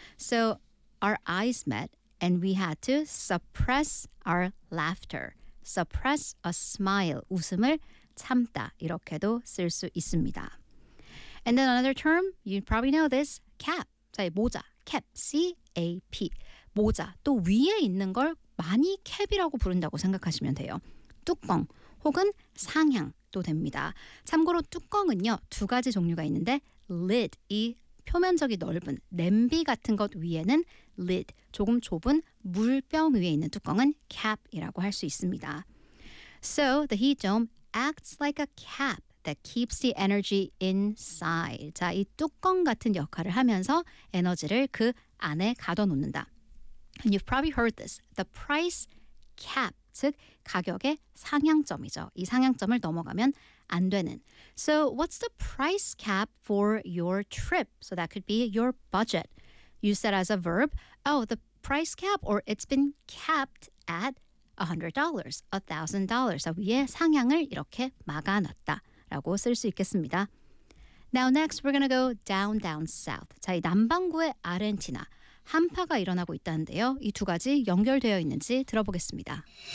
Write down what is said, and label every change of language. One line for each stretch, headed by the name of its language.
English: So, our eyes met and we had to suppress our laughter. Suppress a smile,
Korean: 웃음을 참다, 이렇게도 쓸 수 있습니다.
English: And then another term, you probably know this, cap.
Korean: 자, 모자, cap, C-A-P, 모자. 또 위에 있는 걸 많이 캡이라고 부른다고 생각하시면 돼요. 뚜껑 혹은 상향도 됩니다. 참고로 뚜껑은요, 두 가지 종류가 있는데 lid, 이 표면적이 넓은 냄비 같은 것 위에는 lid, 조금 좁은 물병 위에 있는 뚜껑은 cap이라고 할 수 있습니다.
English: So, the heat dome acts like a cap that keeps the energy inside.
Korean: 자, 이 뚜껑 같은 역할을 하면서 에너지를 그 안에 가둬놓는다.
English: And you've probably heard this. The price cap,
Korean: 즉 가격의 상향점이죠. 이 상향점을 넘어가면 안 되는.
English: So what's the price cap for your trip? So that could be your budget. Use that as a verb. Oh, the price cap, or it's been capped at $100, $1,000.
Korean: 자, 위에 상향을 이렇게 막아놨다 라고 쓸 수 있겠습니다.
English: Now next, we're gonna go down, down south.
Korean: 자, 이 남반구의 아르헨티나, 한파가 일어나고 있다는데요. 이 두 가지 연결되어 있는지 들어보겠습니다.